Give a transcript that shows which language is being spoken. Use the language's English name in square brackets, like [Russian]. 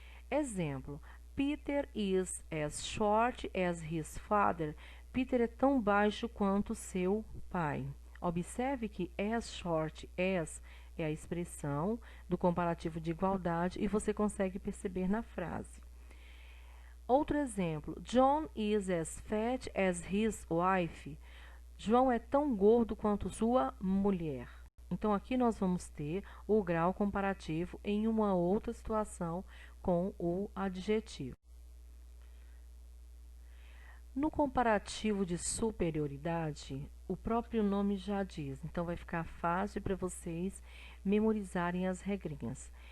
[Portuguese] Exemplo, [English] Peter is as short as his father. [Portuguese] Peter é tão baixo quanto seu pai. Observe que [English] as short as [Portuguese] é a expressão do comparativo de igualdade e você consegue perceber na frase. Outro exemplo, [English] John is as fat as his wife. [Portuguese] João é tão gordo quanto sua mulher. Então, aqui nós vamos ter o grau comparativo em uma outra situação com o adjetivo. No comparativo de superioridade, o próprio nome já diz, então vai ficar fácil para vocês memorizarem as regrinhas.